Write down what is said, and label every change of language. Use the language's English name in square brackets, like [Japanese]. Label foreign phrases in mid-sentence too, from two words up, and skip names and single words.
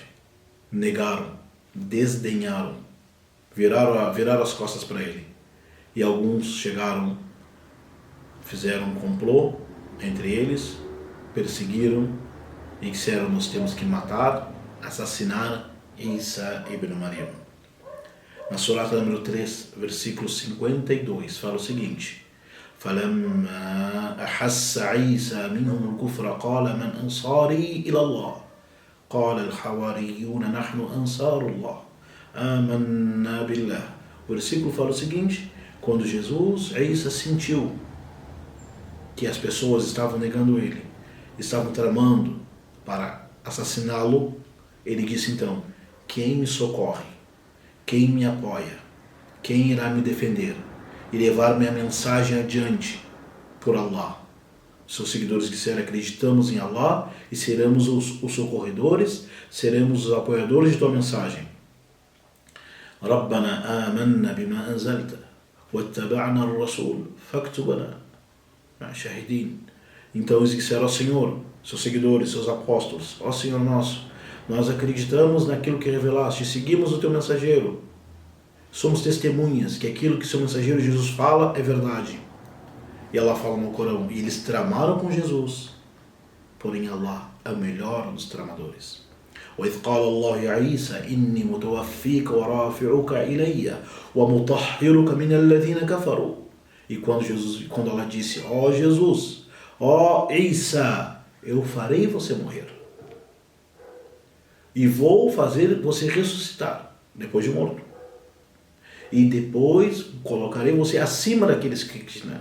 [Portuguese] Negaram, desdenharam, viraram as costas para ele. E alguns chegaram, fizeram um complô entre eles, perseguiram e disseram: nós temos que matar, assassinar Isa ibn Maryam. Na surata número 3, versículo 52, fala o seguinte: [Arabic] فَلَمَّا أَحَسَّ عِيسَى مِنْهُمُ الْكُفْرَ قَالَ مَنْ أَنصَارِي إِلَى اللَّهِ قَالَ الْحَوَارِيُّونَ نَحْنُ أَنصَارُ اللَّهِ آمَنَّا بِاللَّهِ. [Portuguese] O versículo fala o seguinte: quando Jesus, Isa, sentiu que as pessoas estavam negando ele, estavam tramando para assassiná-lo, ele disse então: quem me socorre? Quem me apoia? Quem irá me defender e levar minha mensagem adiante por Allah? Seus seguidores disseram: acreditamos em Allah e seremos os socorredores, seremos os apoiadores de tua mensagem. [Arabic] رَبَّنَا آمَنَّا بِمَا أَنزَلْتَ وَاتَّبَعْنَا الرَّسُولَ فَاكْتُبْنَا مَعَ الشَّاهِدِينَ. [Portuguese] Então eles disseram ao Senhor, seus seguidores, seus apóstolos: ó Senhor nosso, nós acreditamos naquilo que revelaste, seguimos o teu mensageiro. Somos testemunhas que aquilo que seu mensageiro Jesus fala é verdade. E Allah fala no Corão: e eles tramaram com Jesus, porém Allah é o melhor dos tramadores. [Arabic] وَإِذْ قَالَ اللَّهُ يَا عِيسَى إِنِّي مُتَوَفِّيكَ وَرَافِعُكَ إِلَيَّ وَمُطَهِّرُكَ مِنَ الَّذِينَ كَفَرُوا. [Portuguese] E quando Allah disse: ó Jesus, ó Isa, eu farei você morrer e vou fazer você ressuscitar depois de morto, e depois colocarei você acima daqueles que te negam.